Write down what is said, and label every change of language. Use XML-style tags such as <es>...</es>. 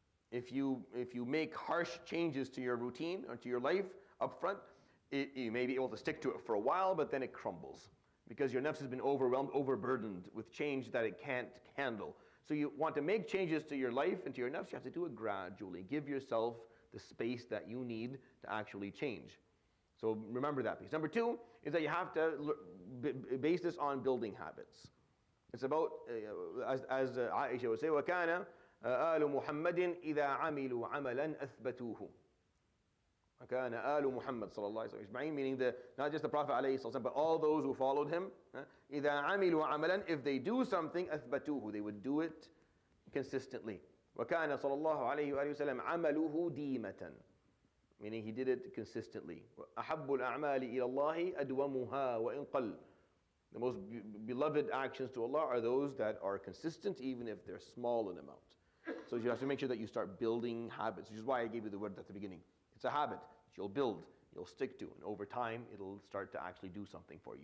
<en>If you make harsh changes to your routine or to your life up front, you may be able to stick to it for a while, but then it crumbles because your nafs has been overwhelmed, overburdened with change that it can't handle. So you want to make changes to your life and to your nafs, you have to do it gradually. Give yourself the space that you need to actually change. So remember that piece. Number 2 is that you have to base this on building habits. It's about, as Aisha would say,</en> <ar>وَكَانَ آلُ مُحَمَّدٍ إِذَا عَمِلُوا عَمَلًا أَثْبَتُوهُ. وَكَانَ آلُ مُحَمَّد صلى الله عليه وسلم,</ar> <en>meaning not just the Prophet</en> <ar>عليه الصلاة والسلام,</ar> <en>but all those who followed him.</en> <ar>إِذَا عَمِلُوا عَمَلًا,</ar> <en>if they do something,</en> <ar>أَثْبَتُوهُ,</ar> <en>they would do it consistently.</en> <ar>وَكَانَ صلى الله عليه وآله وسلم عَمَلُهُ دِيمَةً,</ar> <en>meaning he did it consistently.</en> <ar>أَحَبُّ الْأَعْمَالِ إِلَى اللَّهِ أَدْوَمُهَا وَإِنْ قَلَّ.</ar> <en>The most beloved actions to Allah are those that are consistent, even if they're small in amount. So you have to make sure that you start building habits, which is why I gave you the word at the beginning. It's a habit that you'll build, you'll stick to, and over time it'll start to actually do something for you.</en>